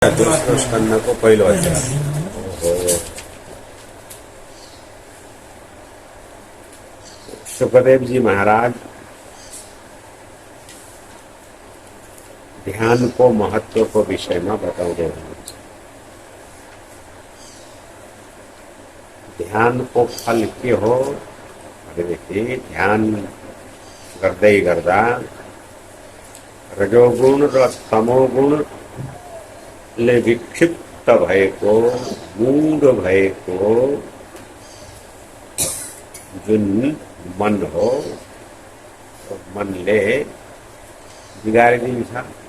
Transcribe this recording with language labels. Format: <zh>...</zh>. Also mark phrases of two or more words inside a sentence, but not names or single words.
<ne>दोस्रो स्कन्धको पहिलो अध्याय हो। सुखदेव जी महाराज</ne> <hi>ध्यान को महत्व को विषय में</hi> <ne>बताउँदै हुनुहुन्छ। ध्यान को फल के हो भनेदेखि ध्यान गर्दै गर्दा रजोगुण र तमोगुण ले विक्षिप्त भएको मूढ भएको जुन मन हो मनले बिगारिदिन्छ।</ne>